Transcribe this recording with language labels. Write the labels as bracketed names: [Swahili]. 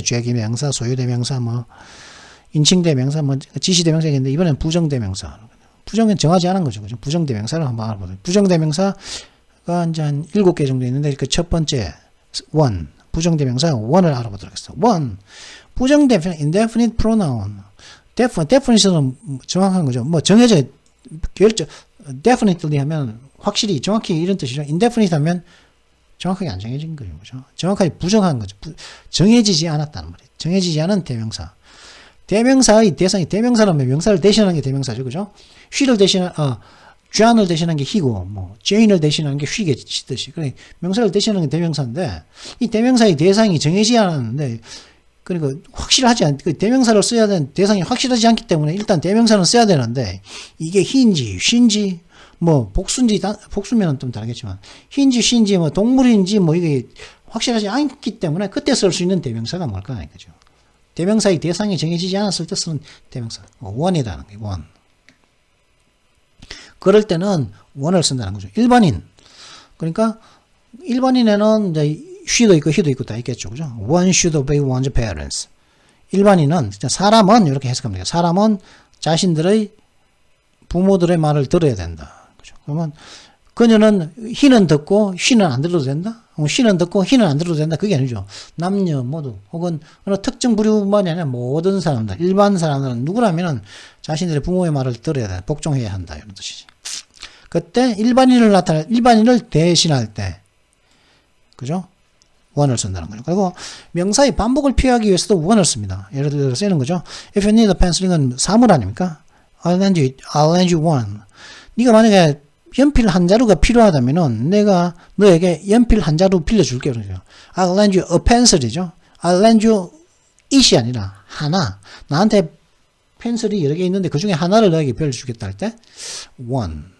[Korean] 죄기명사, 소유대명사, 뭐 인칭대명사, 뭐 지시대명사가 있는데, 이번엔 부정대명사. 부정은 정하지 않은 거죠. 그죠? 부정대명사를 한번 알아보도록. 부정대명사가 이제 한 7개 정도 있는데, 그 첫 번째, one. 부정대명사 one을 알아보도록 하겠습니다. [English] one. [Korean] 부정대명사, indefinite pronoun. definition은 정확한 거죠. 뭐 정해져, definitely 하면 확실히, 정확히 이런 뜻이죠. indefinite 하면 정확하게 안 정해진 거죠. 그죠? 정확하게 부정한 거죠. 정해지지 않았다는 말이에요. 정해지지 않은 대명사. 대명사의 대상이, 대명사라면 명사를 대신하는 게 대명사죠. 그죠? John을 대신하는 게 he고, 뭐, Jane을 대신하는 게 she겠듯이. 그래, 명사를 대신하는 게 대명사인데, 이 대명사의 대상이 정해지지 않았는데, 그러니까 확실하지 대명사를 써야 되는 대상이 확실하지 않기 때문에 일단 대명사는 써야 되는데, 이게 he인지, she인지, 뭐, 복수면은 좀 다르겠지만, he인지, she인지, 뭐, 동물인지, 뭐, 이게 확실하지 않기 때문에 그때 쓸 수 있는 대명사가 뭘까? 이거죠. 대명사의 대상이 정해지지 않았을 때 쓰는 대명사. one이라는 게 one. 그럴 때는 one을 쓴다는 거죠. 일반인. 그러니까, 일반인에는 이제 she도 있고 he도 있고 다 있겠죠. 그죠? [English] One should obey one's parents. [Korean] 일반인은, 사람은 이렇게 해석합니다. 사람은 자신들의 부모들의 말을 들어야 된다. 그죠? 그러면, 그녀는 he는 듣고 she는 안 들어도 된다? she는 듣고 he는 안 들어도 된다? 그게 아니죠. 남녀 모두, 혹은 어느 특정 부류만이 아니라 모든 사람들, 일반 사람들은 누구라면은 자신들의 부모의 말을 들어야 된다. 복종해야 한다. 이런 뜻이지. 그때 일반인을 대신할 때, 그죠? one을 쓴다는 거죠. 그리고 명사의 반복을 피하기 위해서도 one을 씁니다. 예를 들어 쓰는 거죠. [English] If you need a pencil, [Korean] 이건 사물 아닙니까? [English] I'll lend you one. [Korean] 네가 만약에 연필 한 자루가 필요하다면은 내가 너에게 연필 한 자루 빌려줄게. 그러죠. [English] I'll lend you a pencil이죠. I'll lend you it이 [Korean] 아니라 하나. 나한테 펜슬이 여러 개 있는데 그 중에 하나를 너에게 빌려주겠다 할 때 one.